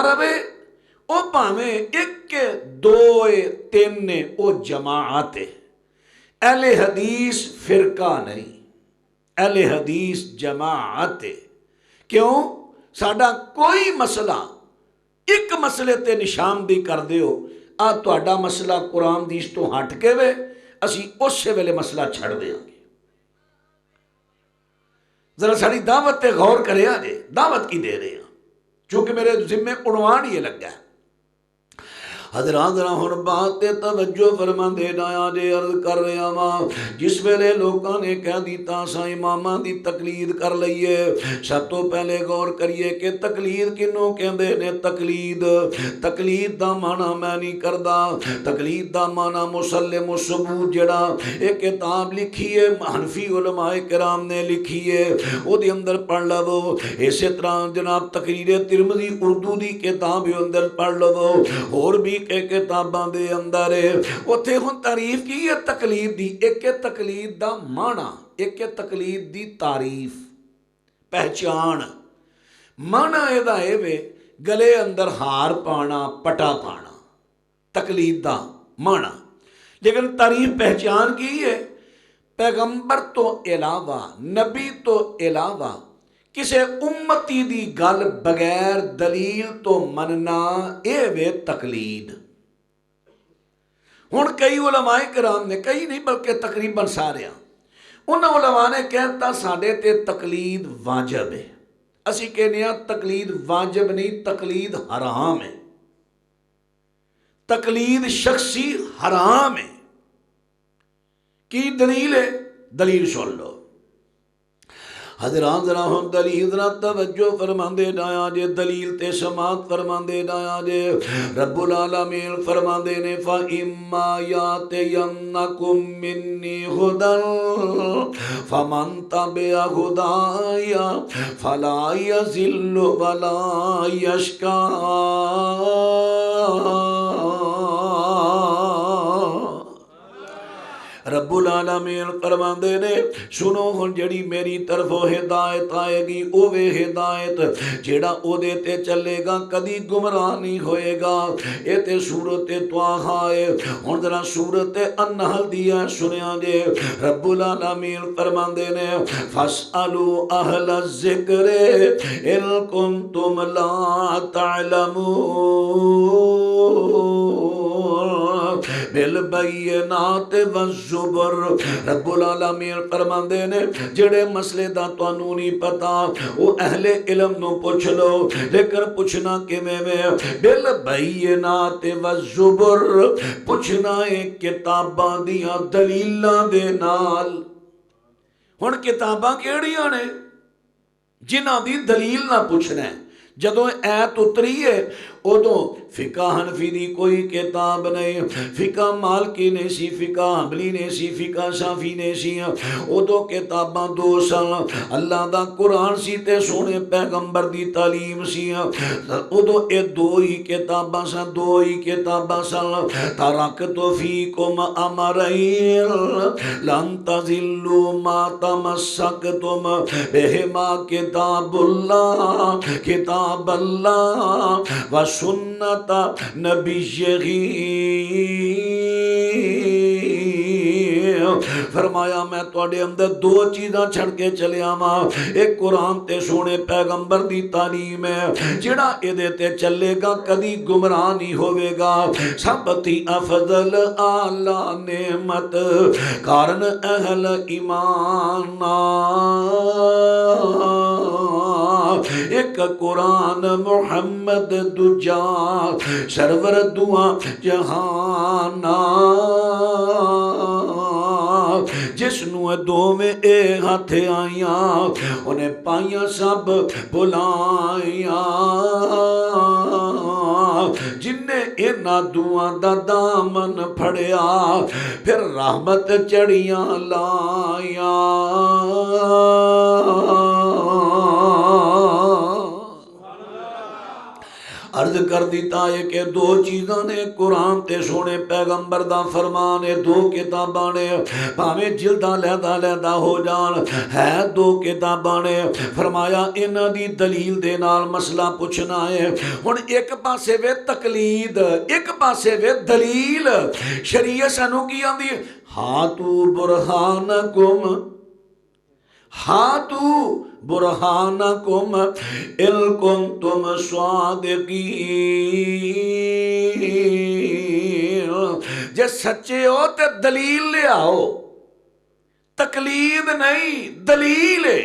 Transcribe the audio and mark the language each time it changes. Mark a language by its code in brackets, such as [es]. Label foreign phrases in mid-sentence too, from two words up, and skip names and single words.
[pa] رہے او پاویں ایک دو تین او جماعت اہل حدیث فرقہ نہیں اہل حدیث جماعت کیوں ساڈا کوئی مسئلہ ایک مسئلے تے نشاندہی کر دیو تہاڈا مسئلہ قرآن حدیث تو ہٹ کے وے اسی اسے ویلے مسئلہ چھڑ دیاں گے ذرا ساری دعوت تے غور کرے آجے دعوت کی دے رہے ہیں چونکہ میرے ذمہ عنوان یہ لگ گیا حضرات ذرا ہن بات تے توجہ فرما دینا آجے عرض کر رہے ہیں جس ویلے لوگاں نے کہہ دیتا سا اماماں دی تقلید کر لئیے سب تو پہلے غور کریے کہ تقلید کنوں کہندے نے تقلید دا معنی میں نہیں کردا تقلید دا معنی مسلم الثبوت جڑا ایک کتاب لکھی ہے حنفی علماء کرام نے لکھی ہے او دے اندر پڑھ لو اسی طرح جناب تقریر ترمذی اردو دی کتاب دے اندر پڑھ لو اور بھی کے کتاباں دے اندر اوتھے ہن تعریف کی ہے تقلید دی ایک تقلید دا معنی ایک تقلید دی تعریف پہچان معنی ایدا اے وے گلے اندر ہار پانا پٹا پانا تقلید دا معنی لیکن تعریف پہچان کی ہے پیغمبر تو علاوہ نبی تو علاوہ کسے امتی دی گل بغیر دلیل تو مننا اے وے تقلید۔ ہن کئی علماء کرام نے، کئی نہیں بلکہ تقریباً سارے انہاں علماء نے کہتا ساڈے تے تقلید واجب ہے، اسی کہنے ہیں تقلید واجب نہیں، تقلید حرام ہے، تقلید شخصی حرام ہے۔ کی دلیل ہے؟ دلیل سن لو حضرات، ذرا ہم دلیل ذرا توجہ فرماندے جایا جے، دلیل تے سماعت فرماندے جایا جے۔ رب العالمین فرماندے نے [ar] فَإِمَّا يَأْتِيَنَّكُم مِّنِّي هُدًى فَمَن تَبِعَ هُدَايَ فَلَا يَضِلُّ وَلَا يَشْقَىٰ۔ [pa] رب العالمین فرماندے نے سنو ہن جڑی میری طرفوں ہدایت آئے گی اوے ہدایت جیڑا او دے تے چلے گا کدی گمراہ نہیں ہوئے گا۔ اے تے سورت طٰہٰ ہے۔ ہن ذرا سورت النحل دیا سنیا جے، رب العالمین فرماندے نے [ar] فَاسْأَلُوا أَهْلَ الذِّكْرِ إِن كُنتُمْ لَا تَعْلَمُونَ بالبینات والزبر۔ [pa] رب العالمین فرماندے نے جڑے مسئلے دا تانوں نہیں پتا او اہل علم نو پوچھ لو، لیکن پوچھنا کیویں میں؟ [ar] بالبینات والزبر، [pa] پوچھنا ہے کتاباں دیاں دلیلاں دے نال۔ ہن کتاباں کیڑیاں نے جنہاں دی دلیل نہ پوچھنا ہے؟ جدوں ایت اتری ہے ادوں فقہ حنفی دی کوئی کتاب نہیں، فقہ مالکی نہیں سی، فقہ حنبلی نہیں سی، فقہ شافعی نہیں سی، ادوں کتاباں دو سن، اللہ دا قرآن سی تے سونے پیغمبر دی تعلیم سی، ادوں اے دو ہی کتاباں سن، دو ہی کتاباں سن۔ [ar] ترکت فیکم امرین لن تضلوا ما تمسکتم بہما کتاب اللہ، کتاب اللہ و سنت نبیہ۔ [pa] فرمایا میں تواڈے اندر دو چیزاں چھڑ کے چلیا ماں، ایک قرآن تے سونے پیغمبر دی تعلیم ہے، جڑا ادھے تے چلے گا کدی گمراہ نہیں ہوئے گا۔ سب تھی افضل اعلی نعمت کارن اہل ایمان ایک قرآن محمد دجا سرور دعا جہانا، جس نو دو میں اے ہاتھ آئیاں انہیں پائیاں سب بلائیاں، جن نے اینا دعا دا دامن پھڑیا پھر رحمت چڑیاں لائیاں۔ عرض کر دیتا ہے کہ دو چیزاں نے قرآن تے سونے پیغمبر دا فرمان ہے، دو کتاباں نے پاویں جلداں لیندہ ہو جان ہے دو کتاباں نے، فرمایا انہاں دی دلیل دے نال مسئلہ پوچھنا ہے۔ ہن ایک پاسے وے تقلید، ایک پاسے وے دلیل۔ شریعت سانوں کی آندی ہے [ar] ہاتو برہانکم، ہاتو برہانکم ان کنتم صادقین، [pa] جے سچے ہو تے دلیل لے آؤ، تقلید نہیں دلیل ہے۔